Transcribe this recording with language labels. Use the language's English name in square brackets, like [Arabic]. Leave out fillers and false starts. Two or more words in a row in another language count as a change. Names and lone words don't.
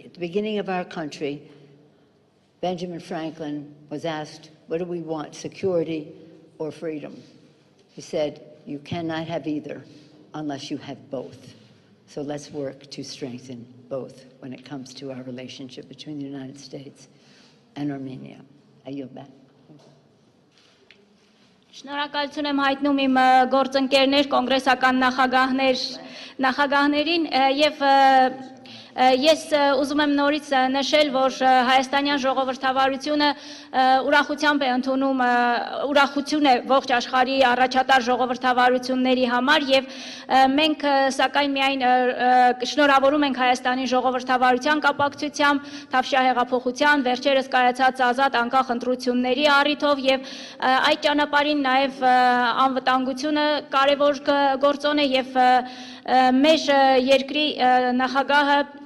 [English] At the beginning of our country, Benjamin Franklin was asked, what do we want, security or freedom? He said, you cannot have either unless you have both. So let's work to strengthen both when it comes to our relationship between the United States and Armenia. I yield back. [Armenian] Շնորհակալություն եմ հայտնում իմ գործընկերներ, կոնգրեսական նախագահներին եւ Ես ուզում եմ նորից նշել, որ հայաստանյան ժողովրդավարությունը ուրախությամբ է ընդունում ուրախություն է ողջ աշխարհի առաջատար ժողովրդավարությունների համար եւ մենք սակայն միայն շնորհավորում ենք Հայաստանի ժողովրդավարության կապակցությամբ Թավշյա հեղափոխության վերջերս կայացած ազատ անկախ ընտրությունների առիթով եւ այդ ճանապարհին նաեւ անվտանգությունը կարևոր գործոն է եւ մեր երկրի նախագահը